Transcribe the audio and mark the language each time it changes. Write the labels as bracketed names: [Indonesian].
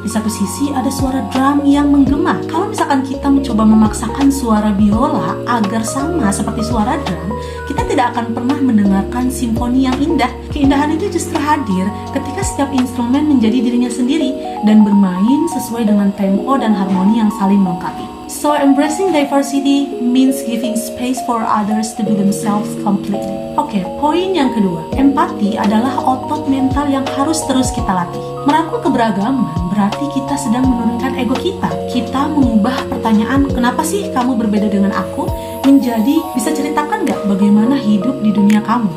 [Indonesian] Di satu sisi ada suara drum yang menggema. Kalau misalkan kita mencoba memaksakan suara biola agar sama seperti suara drum, kita tidak akan pernah mendengarkan simfoni yang indah. Keindahan itu justru hadir ketika setiap instrumen menjadi dirinya sendiri dan bermain sesuai dengan tempo dan harmoni yang saling melengkapi. [English] So embracing diversity means giving space for others to be themselves completely. [Indonesian] Oke, poin yang kedua, empati adalah otot mental yang harus terus kita latih. Merangkul keberagaman berarti kita sedang menurunkan ego kita. Kita mengubah pertanyaan, kenapa sih kamu berbeda dengan aku, menjadi, bisa ceritakan gak bagaimana hidup di dunia kamu?